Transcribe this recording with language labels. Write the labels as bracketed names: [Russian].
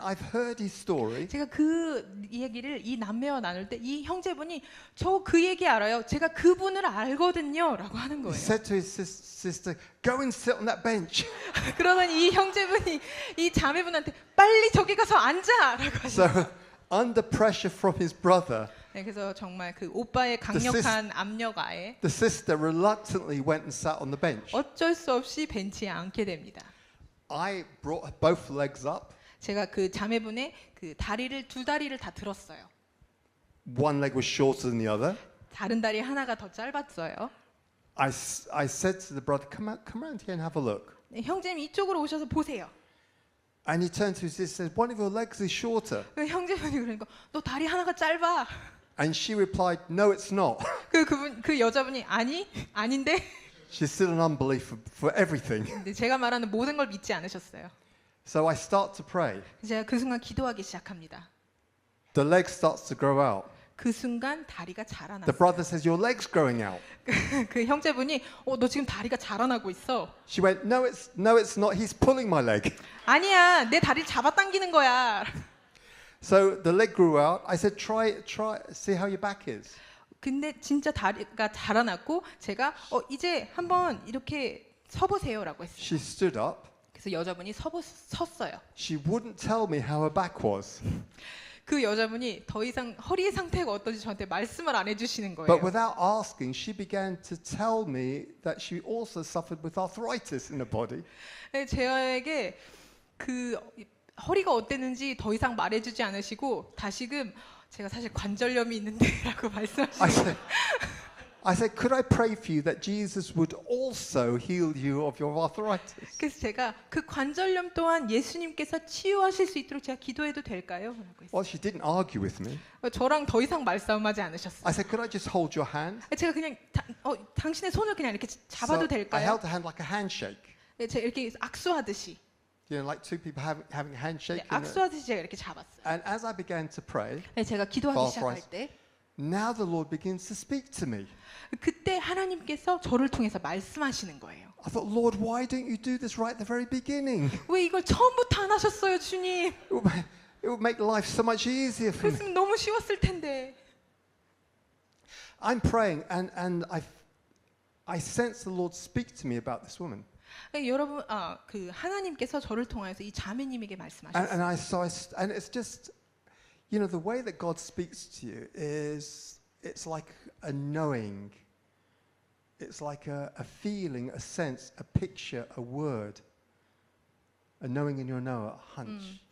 [English] I've heard his story. [Korean] 제가 그 이야기를 이 남매와 나눌 때 이 형제분이 저 그 얘기 알아요. 제가 그분을 알거든요라고 하는 [English] He [Korean] 거예요. [English] said to his sister, go and sit on that bench. [Korean] 그러더니 이 형제분이 이 자매분한테 빨리 저기 가서 앉아라고 하셨어요. [English] So under pressure from his brother, [Korean] 네, 그래서 정말 그 오빠의 강력한 압력 아에 [English] the sister reluctantly went and sat on the bench. [Korean] 어쩔 수 없이 벤치에 앉게 됩니다. [English] I brought both legs up. [Korean] 제가 그 자매분의 그 두 다리를 다 들었어요. [English] One leg was shorter than the other. [Korean] 다른 다리 하나가 더 짧았어요. [English] I said to the brother, come around here and have a look. [Korean] 네, 형제님 이쪽으로 오셔서 보세요. [English] And he turned to his sister and said, one of your legs is shorter. [Korean] 그 형제분이 그러니까 너 다리 하나가 짧아. [English] And she replied, no, it's not. [Korean] 그 여자분이 아닌데. [English] She's still an unbeliever for everything. [Korean] 근데 제가 말하는 모든 걸 믿지 않으셨어요. [English] So I start to pray. [Korean] 제가 그 순간 기도하기 시작합니다. [English] The leg starts to grow out. [Korean] 그 순간 다리가 [English] The [Korean] 자라났어요. [English] brother says, your leg's growing out. [Korean] 그 형제분이 너 지금 다리가 자라나고 있어. [English] She went, no, it's not. He's pulling my leg. [Korean] 아니야, 내 다리를 잡아당기는 거야. [English] So the leg grew out. I said, try, see how your back is. [Korean] 근데 진짜 다리가 자라났고 제가 이제 한번 이렇게 서보세요라고 했어요. [English] She stood up. [Korean] 그래서 여자분이 섰어요. [English] She wouldn't tell me how her back was. [Korean] 그 여자분이 더 이상 허리의 상태가 어떤지 저한테 말씀을 안 해주시는 거예요. [English] But without asking, she began to tell me that she also suffered with arthritis in her body. [Korean] 네, 제에게 그 허리가 어땠는지 더 이상 말해주지 않으시고 다시금 제가 사실 관절염이 있는데라고 말씀하시는 [English] I said, could I pray for you that Jesus would also heal you of your arthritis? [Korean] 그래서 제가 그 관절염 또한 예수님께서 치유하실 수 있도록 제가 기도해도 될까요? 라고 했어요. [English] Well, she didn't argue with me. [Korean] 저랑 더 이상 말싸움하지 않으셨어요. [English] I said, could I just hold your hand? [Korean] 제가 그냥 당신의 손을 그냥 이렇게 잡아도 [English] So I [Korean] 될까요? [English] held the hand like a handshake. [Korean] 네, 제가 이렇게 악수하듯이 [English] You know, like two people having a handshake. [Korean] 네, 악수하듯이 제가 이렇게 잡았어요. [English] And as I began to pray, [Korean] 네, 제가 기도하기 [English] Paul [Korean] 시작할 [English] Price. [Korean] 때 [English] now the Lord begins to speak to me. [Korean] 그때 하나님께서 저를 통해서 말씀하시는 거예요. [English] I thought, Lord, why don't you do this right at the very beginning? [Korean] 왜 이걸 처음부터 안 하셨어요, 주님? [English] It would make life so much easier for me. [Korean] 그랬으면 너무 쉬웠을 텐데. [English] I'm praying, and I sense the Lord speak to me about this woman. [Korean] 네, 여러분, 그 하나님께서 저를 통해서 이 자매님에게 말씀하셨어요. [English] And it's just, you know, the way that God speaks to you is, it's like a knowing. It's like a feeling, a sense, a picture, a word. A knowing in your know, a hunch.